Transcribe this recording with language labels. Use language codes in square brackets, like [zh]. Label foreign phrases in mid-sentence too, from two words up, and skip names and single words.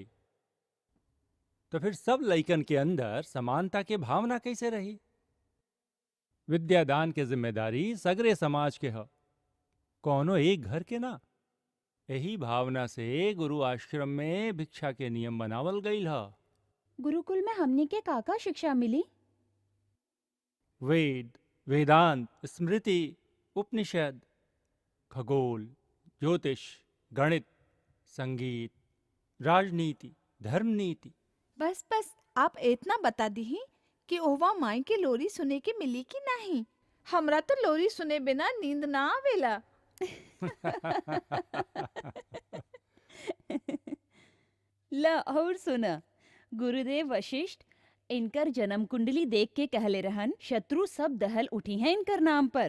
[bho] तो फिर सब लइकन के अंदर समानता के भावना कैसे रही? विद्यादान के जिम्मेदारी सगरे समाज के है, कौनो एक घर के ना। यही भावना से गुरु आश्रम में भिक्षा के नियम बनावल गईल है। गुरुकुल में हमनी के काका शिक्षा मिली? वेद, वेदांत, स्मृति, उपनिषद, खगोल, ज्योतिष, गणित, संगीत, राजनीति, धर्म नीति। बस बस, आप इतना बता दी कि ओवा माई के लोरी सुने के मिली कि नहीं। हमरा तो लोरी सुने बिना नींद ना आवेला। ला और सुना, गुरुदेव वशिष्ठ इनकर जन्म कुंडली देख के कहले रहन शत्रु सब दहल उठी हैं इनकर नाम पर।